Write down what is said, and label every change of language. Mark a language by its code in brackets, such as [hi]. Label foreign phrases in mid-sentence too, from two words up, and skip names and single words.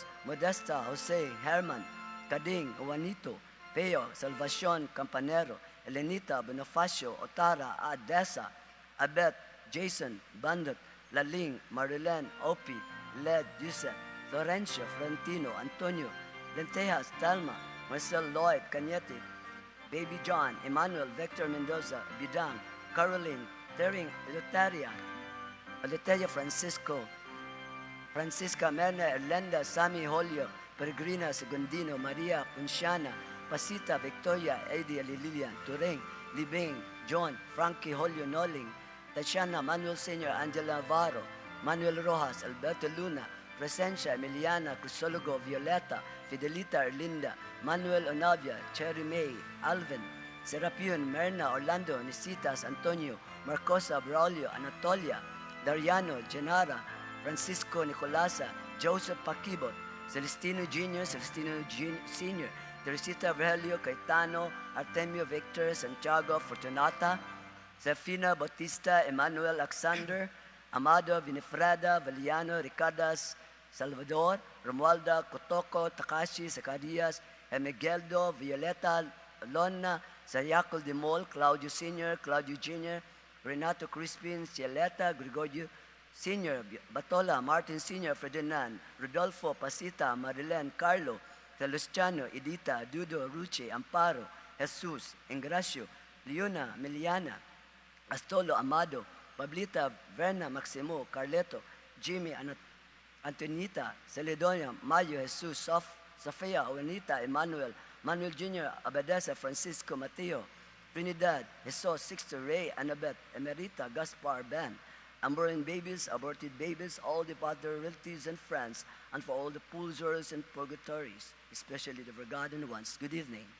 [en] Modesta, Jose, Herman, Cading, Juanito, Peo, Salvacion, Campanero, Elenita, Bonifacio, Otara, Adesa, Abet, Jason, Bandit, Laling, Marilyn, Opie, Led, Yusef, Florencio, Florentino, Antonio, Lentejas, Talma, Marcel Lloyd, Cañete, Baby John, Emmanuel, Victor Mendoza, Bidang, Caroline, Tering, Eleuteria Francisco, Francisca Merna, Erlenda, Sammy Holio, Peregrina Segundino, Maria Punciana, Pasita, Victoria, Eddie, Lilian, Turing, Libing, John, Frankie Holio Noling, Tatiana, Manuel Sr., Angela Navarro, Manuel Rojas, Alberto Luna, Presencia, Emiliana, Crisologo, Violeta, Fidelita, Erlinda, Manuel Onavia, Cherry May, Alvin, Serapion, Merna, Orlando, Nisitas, Antonio, Marcosa, Braulio, Anatolia, Dariano, Genara, Francisco Nicolasa, Joseph Paquibot, Celestino Jr., Celestino Sr., Teresita Virgilio, Caetano, Artemio Victor, Santiago, Fortunata, Zefina Bautista, Emmanuel Alexander, Amado Vinifreda, Valiano, Ricardas, Salvador, Romualda, Kotoko, Takashi, Zacarias, Migueldo, Violeta, Lona, Sayakol de Mol, Claudio Sr., Claudio Jr., Renato Crispin, Cieleta, Gregorio Sr., Batola, Martin Sr., Ferdinand, Rodolfo, Pasita, Marilyn, Carlo, Luciano, Edita, Dudo, Ruche, Amparo, Jesus, Ingracio, Leona, Miliana, Astolo, Amado, Pablita, Verna, Maximo, Carleto, Jimmy, Antonita, Celedonia, Mayo, Jesus, Sofia, Juanita, Emmanuel, Manuel Jr., Abadesa, Francisco, Mateo, Trinidad, Jesus, Sixto, Ray, Annabeth, Emerita, Gaspar, Ben, unborn babies, aborted babies, all departed relatives and friends, and for all the pulsars and purgatories, especially the forgotten ones. Good evening.